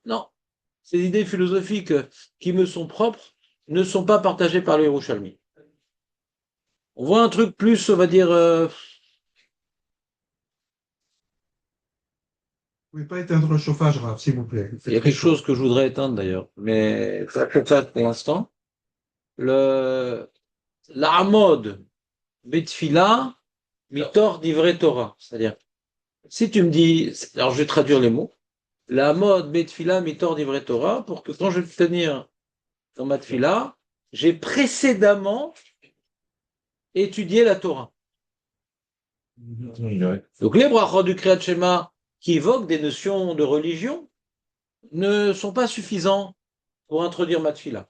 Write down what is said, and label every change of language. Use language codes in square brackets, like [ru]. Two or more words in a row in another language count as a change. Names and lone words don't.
[fr] Non, ces idées philosophiques qui me sont propres ne sont pas partagées par le Yerushalmi. On voit un truc plus, on va dire... Vous ne pouvez pas éteindre le chauffage, Raph, s'il vous plaît. Il y a quelque chose que je voudrais éteindre d'ailleurs, mais ça pour l'instant. [he] לעמוד בתפילה מתוך דברי תורה. [fr] C'est-à-dire, si tu me dis, alors je vais traduire les mots, [he] לעמוד בתפילה מתוך דברי תורה, [fr] pour que quand je vais tenir dans ma tfila, j'ai précédemment étudié la Torah. Donc les brachot du [he] קריאת שמע [fr] qui évoquent des notions de religion ne sont pas suffisants pour introduire ma tfila.